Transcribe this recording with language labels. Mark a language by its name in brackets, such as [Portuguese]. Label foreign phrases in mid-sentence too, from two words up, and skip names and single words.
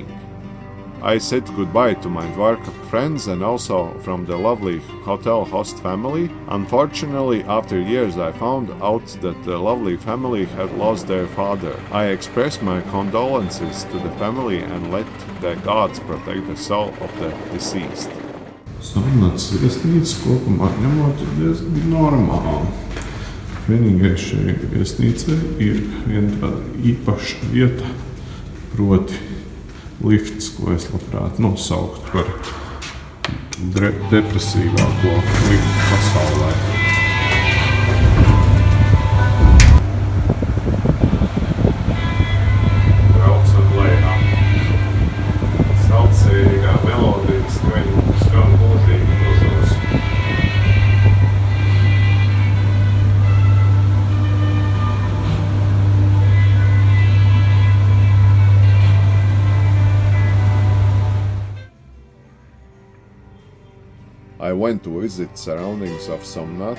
[English] I said goodbye to my Dwarka friends and also from the lovely hotel host family. Unfortunately, after years I found out that the lovely family had lost their father. I expressed my condolences to the family and let the gods protect the soul of the deceased. [Latvian] Somnaths viesnīca kopumā ņemot ir diezgan normāla. Vienīgais šai viesnīcai ir viena tāda īpaša vieta, proti lifts, ko es labprāt nosauktu par depresīvāko liftu pasaulē. Braucam lejā. Saucīgā melodija skan mūžīgi mūžos. [English] I went to visit surroundings of Somnath.